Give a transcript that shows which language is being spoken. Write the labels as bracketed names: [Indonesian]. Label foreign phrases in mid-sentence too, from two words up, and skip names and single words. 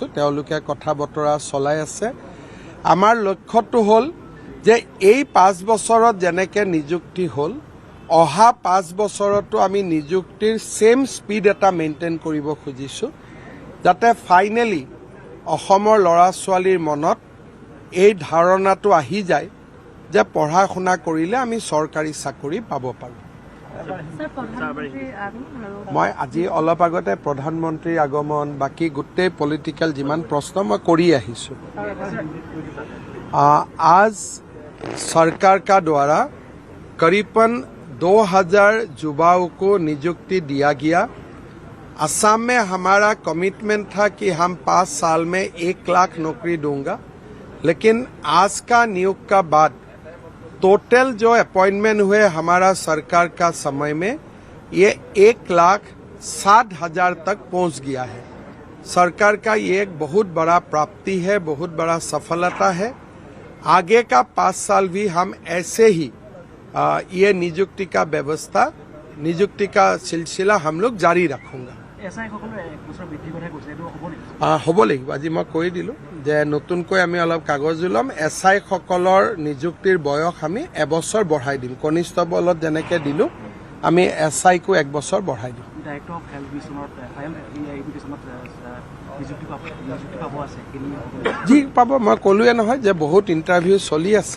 [Assamese] তেওঁলোকে কথা বতৰা চলাই আছে আমাৰ লক্ষ্যটো হ'ল যে এই 5 বছৰত যেনেকৈ নিযুক্তি হ'ল অহা 5 বছৰতো আমি নিযুক্তিৰ [English] same speed [Assamese] এটা মেইনটেইন কৰিব খুজিছোঁ যাতে ফাইনেলি অসমৰ ল'ৰা ছোৱালীৰ মনত এই ধাৰণাটো আহি যায় যে পঢ়া শুনা কৰিলে আমি চৰকাৰী চাকৰি পাব পাৰোঁ মই আজি অলপ আগতে প্ৰধানমন্ত্ৰীৰ আগমন বাকি গোটেই পলিটিক্যাল যিমান প্ৰশ্ন মই কৰি আহিছোঁ আজ [Hindi] सरकार का द्वारा करीबन 2000 युवाओं को नियुक्ति दिया गया। असम में हमारा कमिटमेंट था कि हम 5 साल में 1 लाख नौकरी दूंगा, लेकिन आज का नियुक्त का बाद टोटल जो अपॉइंटमेंट हुए हमारा सरकार का समय में ये 1,60,000 तक पहुंच गया है। सरकार का ये एक बहुत बड़ा प्राप्ति है, बहुत बड़ा सफलता है। आगे का 5 साल भी हम ऐसे ही ये नियुक्ति का व्यवस्था, नियुक्ति का सिलसिला हम लोग जारी रखूंगा। [Assamese] হ'ব লাগিব। আজি মই কৈ দিলোঁ যে নতুনকৈ আমি অলপ কাগজ ওলাম। SI সকলৰ নিযুক্তিৰ বয়স আমি 1 বছৰ বঢ়াই দিম। কনিষ্টবলত যেনেকৈ দিলোঁ আমি SI কো 1 বছৰ বঢ়াই দিম। যি পাব মই ক'লোৱে নহয় যে বহুত ইণ্টাৰভিউ চলি আছে।